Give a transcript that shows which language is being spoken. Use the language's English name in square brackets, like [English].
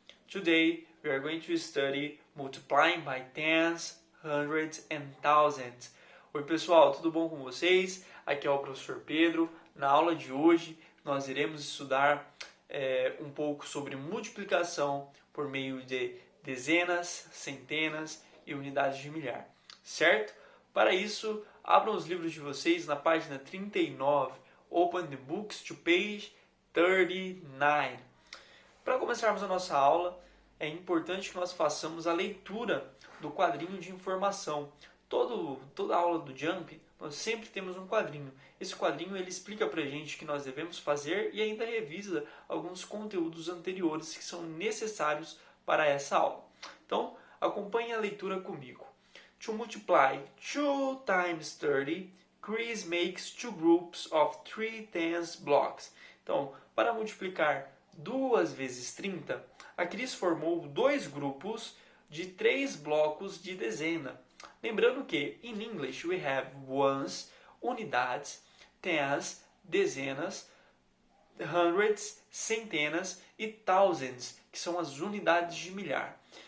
[English] Today we are going to study multiplying by tens, hundreds and thousands. [Portuguese] Oi pessoal, tudo bom com vocês? Aqui é o professor Pedro. Na aula de hoje nós iremos estudar um pouco sobre multiplicação por meio de dezenas, centenas e unidades de milhar, certo? Para isso, abram os livros de vocês na página 39. [English] Open the books to page 39. [Portuguese] Para começarmos a nossa aula, é importante que nós façamos a leitura do quadrinho de informação. Toda aula do Jump, nós sempre temos um quadrinho. Esse quadrinho ele explica para a gente o que nós devemos fazer e ainda revisa alguns conteúdos anteriores que são necessários para essa aula. Então, acompanhe a leitura comigo. [English] To multiply 2 times 30, Chris makes two groups of 3 tens blocks. [Portuguese] Então, para multiplicar 2 vezes 30, a Chris formou dois grupos de 3 blocos de dezena. Lembrando que, [English] in English, we have ones, [Portuguese] unidades, tens, dezenas, hundreds, centenas e thousands, que são as unidades de milhar.